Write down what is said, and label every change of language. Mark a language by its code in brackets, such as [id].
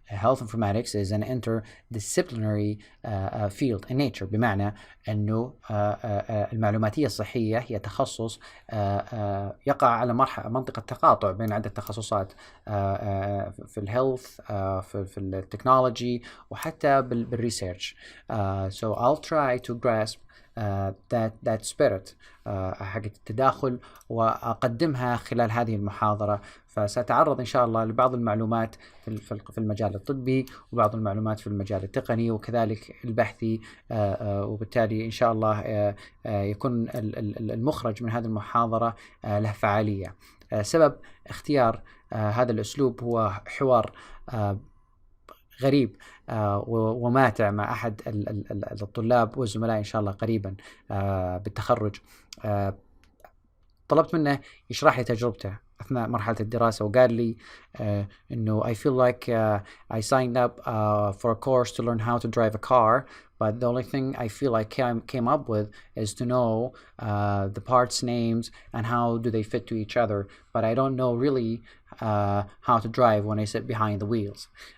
[en] Health informatics is an interdisciplinary field in nature، [ar] بمعنى أنه المعلوماتية الصحية هي تخصص يقع على منطقة تقاطع بين عدة تخصصات في الهيلث، في التكنولوجي، وحتى بالريسيرش. [en] So I'll try to grasp that spirit [ar] حق التداخل وأقدمها خلال هذه المحاضرة. فسأتعرض إن شاء الله لبعض المعلومات في المجال الطبي، وبعض المعلومات في المجال التقني وكذلك البحثي، وبالتالي إن شاء الله يكون المخرج من هذه المحاضرة له فعالية. سبب اختيار هذا الأسلوب هو حوار غريب وماتع مع أحد الطلاب والزملاء إن شاء الله قريبا بالتخرج. طلبت منه يشرح لي تجربته أثناء مرحلة الدراسة، وقال لي إنه [en] I feel like I signed up for a course to learn how to drive a car, but the only thing I feel I came up with is to know the parts names and how do they fit to each other, but I don't know really how to drive when I sit behind the wheels.